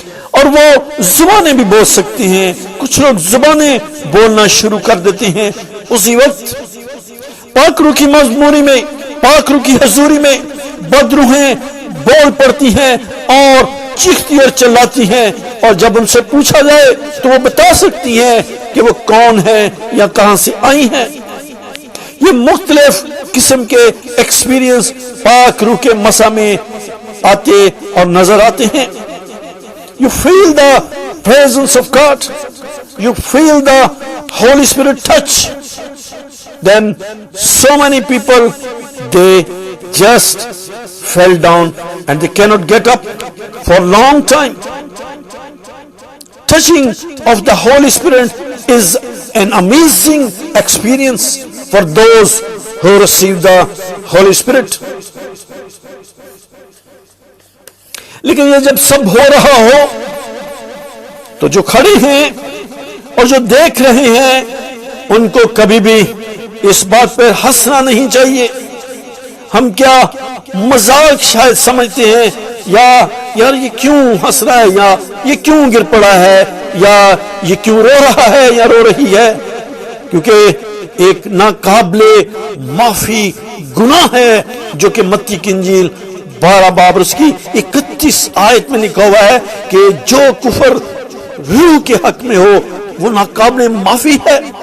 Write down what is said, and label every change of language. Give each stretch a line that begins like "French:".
Urdu: اور وہ زبانیں بھی بول سکتے ہیں۔ کچھ لوگ زبانیں بولنا شروع کر دیتے ہیں اسی وقت۔ پاک روح کی مضموری میں، پاک روح کی حضوری میں بدروحیں بول پڑتی ہیں اور چیختی اور چلاتی ہیں، اور جب ان سے پوچھا جائے تو وہ بتا سکتی ہیں کہ وہ کون ہے یا کہاں سے آئی ہیں۔ یہ مختلف قسم کے ایکسپیرینس پاک روح کے مسا میں آتے اور نظر آتے ہیں۔
English: You feel the presence of God. You feel the Holy Spirit touch. Then so many people, they just fell down and they cannot get up for a long time. Touching of the Holy Spirit is an amazing experience for those who receive the Holy Spirit.
Urdu: لیکن یہ جب سب ہو رہا ہو تو جو کھڑے ہیں اور جو دیکھ رہے ہیں ان کو کبھی بھی اس بات پر ہنسنا نہیں چاہیے۔ ہم کیا مذاق شاید سمجھتے ہیں، یا یار یہ کیوں ہنس رہا ہے، یا یہ کیوں گر پڑا ہے، یا یہ کیوں رو رہا ہے یا رو رہی ہے، کیونکہ ایک ناقابل معافی گناہ ہے جو کہ متی کی انجیل 12 باب اس کی 31 آیت میں لکھا ہوا ہے کہ جو کفر روح کے حق میں ہو وہ ناقابل معافی ہے۔